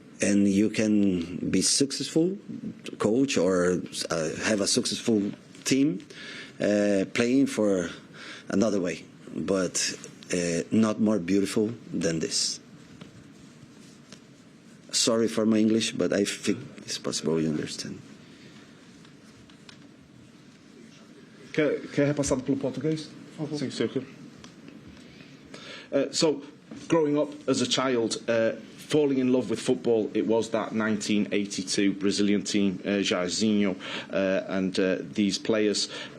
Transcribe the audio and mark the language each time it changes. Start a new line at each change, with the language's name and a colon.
English: And you can be successful coach or have a successful team playing for another way, but not more beautiful than this. Sorry for my English, but I think it's possible you understand.
Portuguese: Quer repassar pelo português? Sim, senhor.
English: So, growing up as a child, falling in love with football, it was that 1982 Brazilian team, Jairzinho, and these players.